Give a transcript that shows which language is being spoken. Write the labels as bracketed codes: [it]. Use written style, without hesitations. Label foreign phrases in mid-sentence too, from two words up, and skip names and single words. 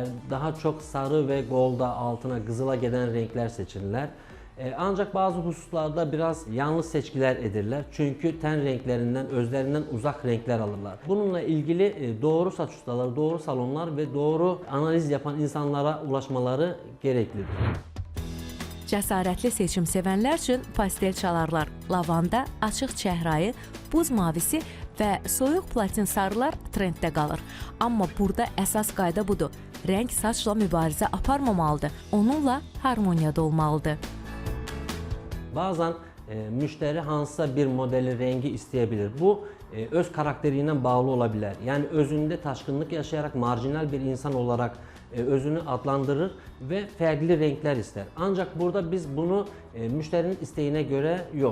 [tr] Daha çok sarı ve golda, altına, kızıla giden renkler seçirler. Ancak bazı hususlarda biraz yanlış seçkiler edirler. Çünkü ten renklerinden, özlerinden uzak renkler alırlar. Bununla ilgili doğru saç ustaları, doğru salonlar ve doğru analiz yapan insanlara ulaşmaları gereklidir. [az] Cəsarətli seçim sevənlər üçün pastel çalarlar, lavanda, açıq çəhrayı, buz mavisi və soyuq platin sarılar trenddə qalır. Amma burada əsas qayda budur. Rəng saçla mübarizə aparmamalıdır. Onunla harmoniyada olmalıdır. [tr] Bazen müşteri hansısa bir modeli rengi isteyebilir. Bu öz karakteriyle bağlı olabilir. Yani özünde taşkınlık yaşayarak marjinal bir insan olarak özünü adlandırır ve farklı renkler ister. Ancak burada biz bunu müşterinin isteğine göre yok.